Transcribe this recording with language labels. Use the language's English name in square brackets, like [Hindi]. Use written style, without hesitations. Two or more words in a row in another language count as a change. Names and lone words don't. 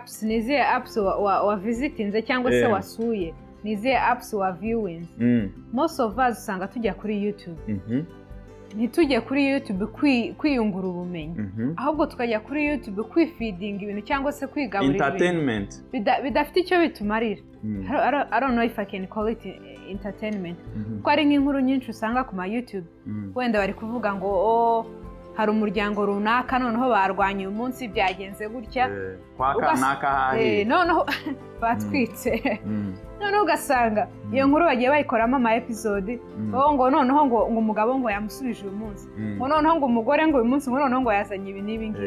[Kinyarwanda] nizihe apps wa visitinze cyangwa se wasuye nizihe apps wa viewings [English] most of us [Kinyarwanda] usanga tujya kuri YouTube ntitujye kuri YouTube kwiyungura ubumenyi ahubwo tukajya kuri YouTube kwifeeding ibintu cyangwa se kwigaburira entertainment bidafite icyo bitumarira. [English] I don't know if I can call it entertainment. [Kinyarwanda] Ko ari nk'inkuru nyinshi usanga ku ma YouTube wenda bari kuvuga ngo hari umuryango runaka noneho barwanye uyu munsi byagenze gutya kwakanaka hahi noneho batwitse noneho ugasanga iyo nkuru bagiye bayikoramo ama episode ngo noneho ngo umugabo ngo yamusubije uyu munsi ngo noneho ngo umugore ngo uyu munsi ngo noneho ngo yazanye ibi n'ibi ngibi